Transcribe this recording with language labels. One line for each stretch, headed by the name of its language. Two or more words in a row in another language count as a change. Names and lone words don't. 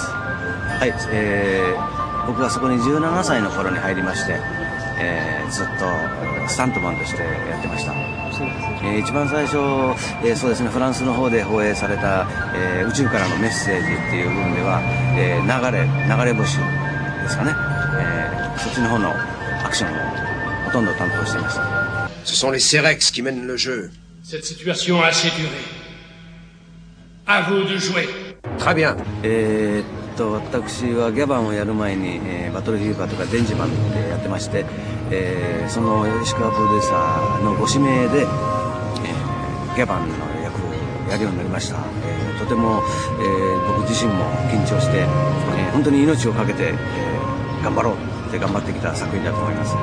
Japanese: はい、僕はそこに17歳の頃に入りまして、ずっとスタントマンとしてやってました。一番最初、そうですね、フランスの方で放映された、宇宙からのメッセージっていう部分では、流れ星ですかね、そっちの方のアクションをほとんど担当していました。
French: Ce sont les Cerex qui mènent le jeu. Cette situation a assez duré. À vous de jouer. Très bien.
Japanese: 私はギャバンをやる前に、バトルフィーバーとかデンジマンってやってまして、その石川プロデューサーのご指名で、ギャバンの役をやるようになりました。とても、僕自身も緊張して、本当に命を懸けて、頑張ろうって頑張ってきた作品だと思います。